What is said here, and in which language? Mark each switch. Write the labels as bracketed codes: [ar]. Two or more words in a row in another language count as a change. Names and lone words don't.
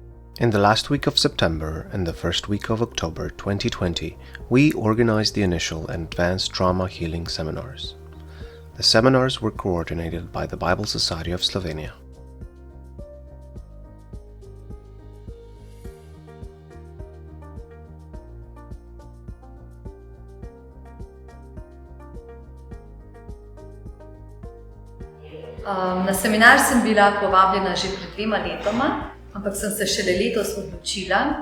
[en] In the last week of September and the first week of October 2020, we organized the initial and advanced trauma healing seminars. The seminars were coordinated by the Bible Society of Slovenia. [sl] Na seminar sem bila povabljena že pred 2 letoma, ampak sem se šele letos odločila.